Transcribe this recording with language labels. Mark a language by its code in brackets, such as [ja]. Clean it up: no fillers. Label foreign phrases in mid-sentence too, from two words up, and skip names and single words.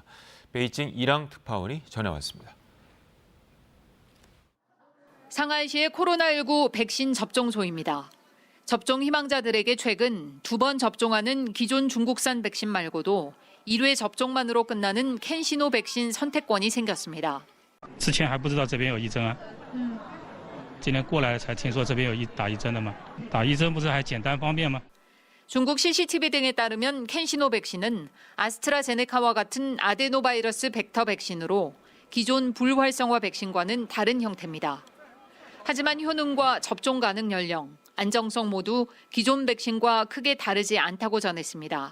[ko] 베이징 이랑 특파원이 전해왔습니다. 상하이시의 코로나19 백신 접종소입니다. 접종 희망자들에게 최근 2번 접종하는 기존 중국산 백신 말고도 1회 접종만으로 끝나는 캔시노 백신 선택권이 생겼습니다. [zh] 之前还不知道这边有1针啊。今天过来才听说这边有打1针的嘛。打1针不是还简单方便吗？ [ko] 중국 CCTV 등에 따르면 캔시노 백신은 아스트라제네카와 같은 아데노바이러스 벡터 백신으로 기존 불활성화 백신과는 다른 형태입니다. 하지만 효능과 접종 가능 연령, 안정성 모두 기존 백신과 크게 다르지 않다고 전했습니다.